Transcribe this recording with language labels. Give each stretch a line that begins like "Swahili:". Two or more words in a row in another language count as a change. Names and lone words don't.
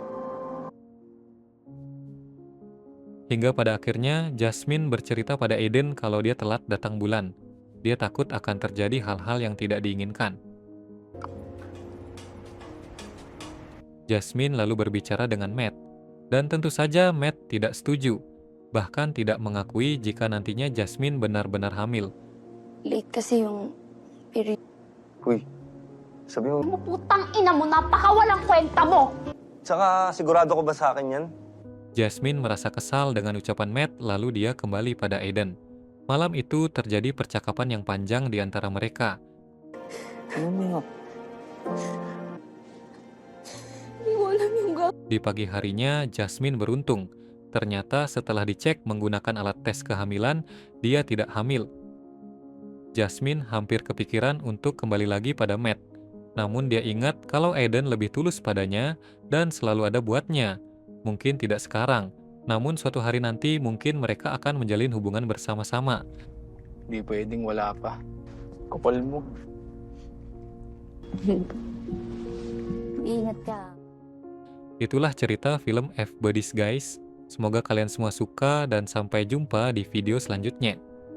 Indonesian: Hingga pada akhirnya Jasmine bercerita pada Aiden kalau dia telat datang bulan. Dia takut akan terjadi hal-hal yang tidak diinginkan. Jasmine lalu berbicara dengan Matt. Dan tentu saja Matt tidak setuju. Bahkan tidak mengakui jika nantinya Jasmine benar-benar hamil.
Filipino: Late kasi yung period. Uy, sabi mo, Putang ina mo, napakawalang kwenta mo! tsaka sigurado ko ba sa akin yan?
Indonesian: Jasmine merasa kesal dengan ucapan Matt, lalu dia kembali pada Aiden. Malam itu terjadi percakapan yang panjang di antara mereka.
Filipino: Hindi ko alam yung
Indonesian: Di pagi harinya, Jasmine beruntung. Ternyata setelah dicek menggunakan alat tes kehamilan, dia tidak hamil. Jasmine hampir kepikiran untuk kembali lagi pada Matt. Namun dia ingat kalau Aiden lebih tulus padanya dan selalu ada buatnya. Mungkin tidak sekarang, namun suatu hari nanti mungkin mereka akan menjalin hubungan bersama-sama.
Filipino: Di pwedeng wala pa. Kapal mo. Ingat ka.
Indonesian: Itulah cerita film F-Buddies, guys. Semoga kalian semua suka dan sampai jumpa di video selanjutnya.